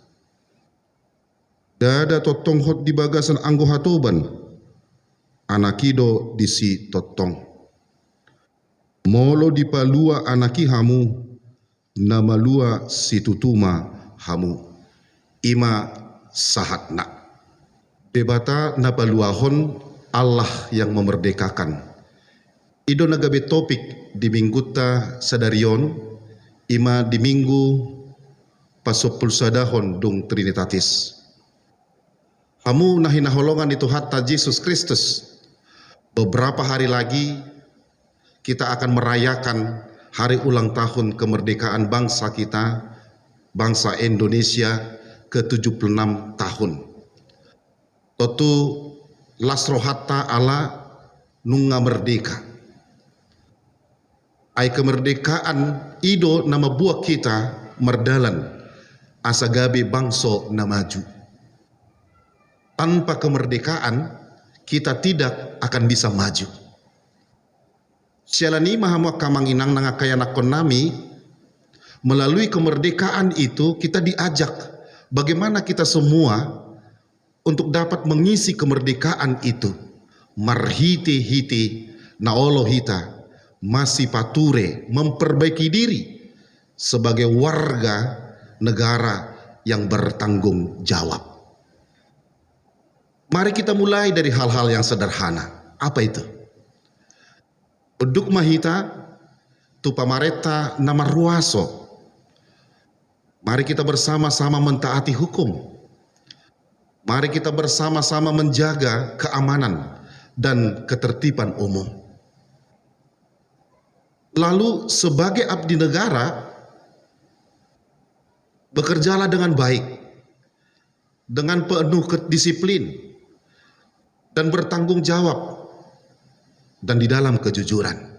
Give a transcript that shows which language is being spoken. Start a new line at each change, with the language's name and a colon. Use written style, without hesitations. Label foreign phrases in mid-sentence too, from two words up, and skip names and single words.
Batak Toba: dada totong hot di bagasan anggo hatoban anakido disi totong molo di palua anaki hamu na malua situtuma hamu ima sahatna debata na paluahon
Indonesian: Allah yang memerdekakan
Batak Toba: ido nagabe topik di mingguta sadarion ima di minggu pasopul sadahon dong Trinitatis hamu nahinaholongan itu hatta Yesus Kristus
Indonesian: beberapa hari lagi kita akan merayakan hari ulang tahun kemerdekaan bangsa kita, bangsa Indonesia ke-76 tahun.
Batak Toba: Totu lasrohatta ala nunga merdeka. Ai kemerdekaan ido nama buah kita merdalan asagabe bangso na maju.
Indonesian: Tanpa kemerdekaan kita tidak akan bisa maju.
Batak Toba: Sialani mahamu kamanginang nangakayanakon nami
Indonesian: melalui kemerdekaan itu kita diajak bagaimana kita semua untuk dapat mengisi kemerdekaan itu
Batak Toba: marhiti-hiti naolo hita masih pature
Indonesian: memperbaiki diri sebagai warga negara yang bertanggung jawab. Mari kita mulai dari hal-hal yang sederhana. Apa itu?
Batak Toba: Uduk mahita tu pamareta nama ruaso.
Indonesian: Mari kita bersama-sama mentaati hukum. Mari kita bersama-sama menjaga keamanan dan ketertiban umum. Lalu sebagai abdi negara bekerjalah dengan baik, dengan penuh kedisiplin dan bertanggung jawab dan di dalam kejujuran.